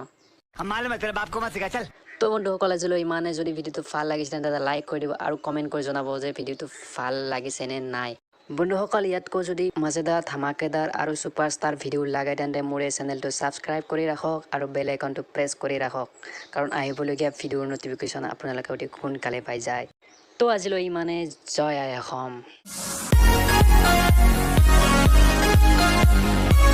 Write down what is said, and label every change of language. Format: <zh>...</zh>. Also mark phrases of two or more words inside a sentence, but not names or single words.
<hi>मालूम है तेरे बाप को मत सिखा चल</hi> <as>তো বন্ধুসকল আজিলৈ ইমানে যদি ভিডিঅ'টো ভাল লাগিছে তেন্তে লাইক কৰি দিব আৰু কমেণ্ট কৰি জনাব যে ভিডিঅ'টো ভাল লাগিছে নে নাই বন্ধুসকল ইয়াতকৈ যদি মজাদাৰ ধামাকেদাৰ আৰু ছুপাৰষ্টাৰ ভিডিঅ' লাগে তেন্তে মোৰ এই চেনেলটো ছাবস্ক্ৰাইব কৰি ৰাখক আৰু</as> <en>bell icon</en> <as>প্ৰেছ কৰি ৰাখক কাৰণ আহিবলগীয়া ভিডিঅ'ৰ নটিফিকেশ্যন আপোনালোকে অতি সোনকালে পাই যায় তো আজিলৈ ইমানে জয় আই অসম</as>